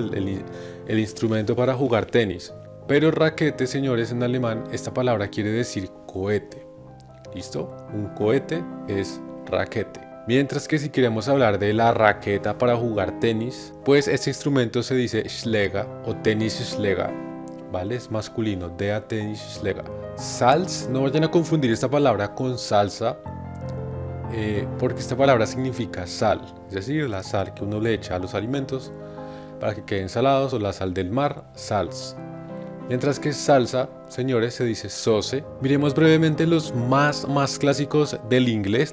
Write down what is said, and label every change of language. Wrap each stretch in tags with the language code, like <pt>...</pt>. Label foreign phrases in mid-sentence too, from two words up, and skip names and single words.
<es>El instrumento para jugar tenis. Pero raquete, señores, en alemán, esta palabra quiere decir cohete. ¿Listo? Un cohete es raquete. Mientras que si queremos hablar de la raqueta para jugar tenis, pues este instrumento se dice Schläger o Tennisschläger, ¿vale? Es masculino,</es> <de>der Tennisschläger.</de> <es>Salz, no vayan a confundir esta palabra con salsa, porque esta palabra significa sal, es decir, la sal que uno le echa a los alimentos para que queden salados, o la sal del mar, salz. Mientras que salsa, señores, se dice sauce. Miremos brevemente los más clásicos del inglés.</es>